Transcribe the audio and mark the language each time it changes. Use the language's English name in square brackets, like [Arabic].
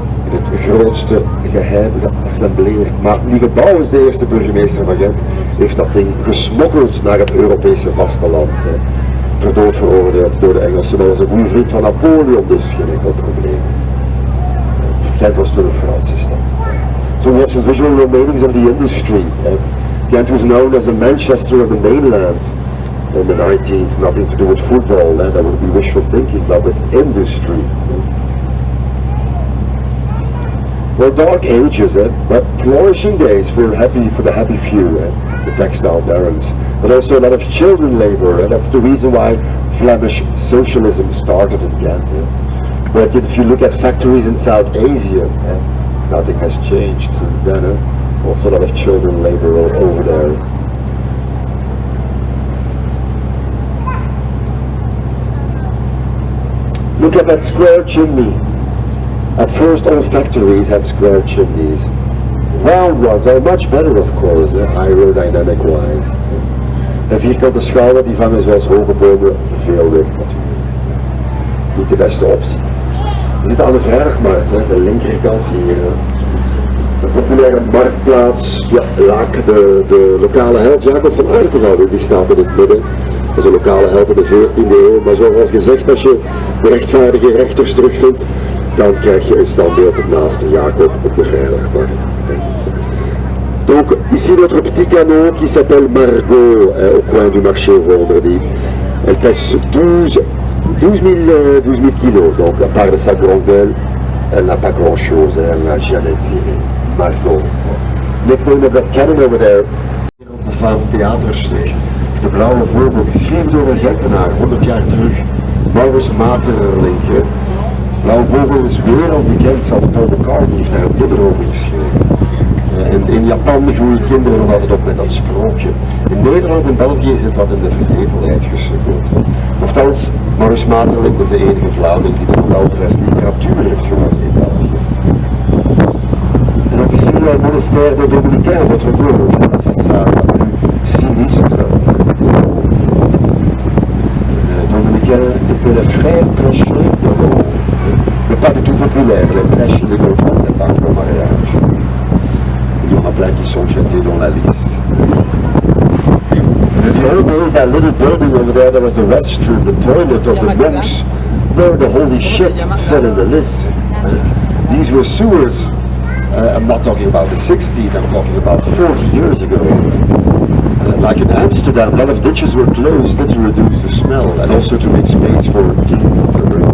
[Dutch] In het grootste geheim geassembleerd. Maar Lieve Bouwens, de eerste burgemeester van Gent, heeft dat ding gesmokkeld naar het Europese vasteland. Ter dood veroordeeld door de Engelsen, maar was een goede vriend van Napoleon, dus geen enkel probleem. Ghent was toen een Franse stad. [English] So we have some visual remainings of the industry. Ghent was known as a Manchester of the mainland in the 19th, nothing to do with football, that would be wishful thinking, but with industry. Well, dark ages, but flourishing days for the happy few, the textile barons, but also a lot of children labor, and that's the reason why Flemish socialism started in Ghent. But if you look at factories in South Asia, nothing has changed since then. Also a lot of children labor over there. Look at that square chimney. At first all factories had square chimneys. Round ones are much better, of course, aerodynamic wise. [Dutch] En vierkante schouwen die vangen zoals hoge bomen veel weg natuurlijk. Niet de beste optie. We zitten aan de vrijdagmarkt, de linkerkant hier. Een populaire marktplaats, ja, Laak, de lokale held Jacob van Aertenwoude, die staat in het midden. Dat is een lokale held in de 14e eeuw, maar zoals gezegd, als je de rechtvaardige rechters terugvindt, dan krijg je een standbeeld naast Jacob op de vrijdagmarkt. [French] Donc ici notre petit canot qui s'appelle Margot au coin du marché vendredi. Elle pèse 12 000 kilos, donc à part de sa grande gueule, elle n'a pas grand chose, elle n'a jamais tiré. Margot. [English] Nickname of that cannon over there. [Dutch] Een befaamd theaterstuk. De Blauwe Vogel, geschreven door een Gentenaar, 100 jaar terug. Maurits Maeterlinck. Blauwe Vogel is wereldbekend, zelfs Paul McCartney heeft daar een nummer over geschreven. En in Japan groeien kinderen nog altijd op met dat sprookje. In Nederland en België is het wat in de vergetelheid gesukkeld. Nochtans, Maurits Maeterlinck is de enige Vlaming die de Nobelprijs literatuur heeft gewonnen in België. En ook [French] ici le monastère des Dominicains, votre gauche, la façade la plus sinistre. Dominicains étaient les frères prêcheurs de l'eau. Mais pas du tout populaire, les prêches de l'eau, c'est pas pour mariage. Il y en a plein qui sont jetés dans la lisse. [English] In the old days, that little building over there was a restroom, the toilet of the monks, where the holy shit fell in the list. These were sewers. I'm not talking about the 60s, I'm talking about 40 years ago. Like in Amsterdam, a lot of ditches were closed to reduce the smell and also to make space for king water.